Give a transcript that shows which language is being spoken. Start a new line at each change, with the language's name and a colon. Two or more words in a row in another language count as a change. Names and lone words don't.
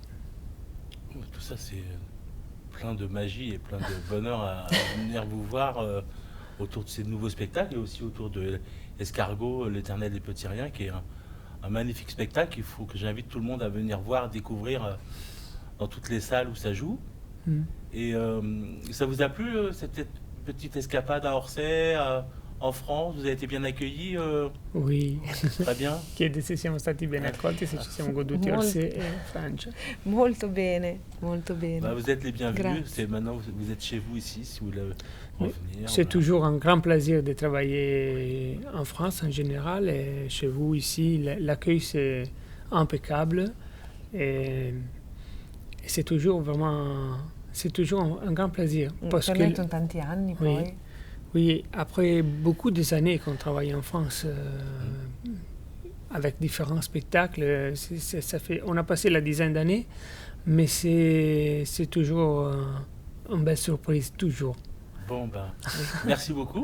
French: Tout ça, c'est plein de magie et plein de bonheur à venir vous voir autour de ces nouveaux spectacles et aussi autour de Escargot, l'Éternel des Petits Riens, qui est un magnifique spectacle. Il faut que j'invite tout le monde à venir voir, découvrir dans toutes les salles où ça joue. Et ça vous a plu, cette petite escapade à Orsay, en France? Vous avez été bien accueillis? Oui. Très bien.
Italian: Chiede se siamo stati ben accolti, se ci siamo goduti Orsay e Francia. Molto bene, molto bene.
French: Bah, vous êtes les bienvenus.
Italian: Grazie.
French: Maintenant, vous êtes chez vous ici, si vous voulez revenir. C'est toujours un grand plaisir de travailler en France en général, et chez vous ici, l'accueil c'est impeccable, et c'est toujours vraiment, c'est toujours un grand plaisir.
Italian: Per lei sono tanti anni poi.
French: Oui, après beaucoup des années qu'on travaille en France avec différents spectacles, ça fait, on a passé la dizaine d'années, mais c'est toujours une belle surprise, toujours. Bon, ben, merci beaucoup.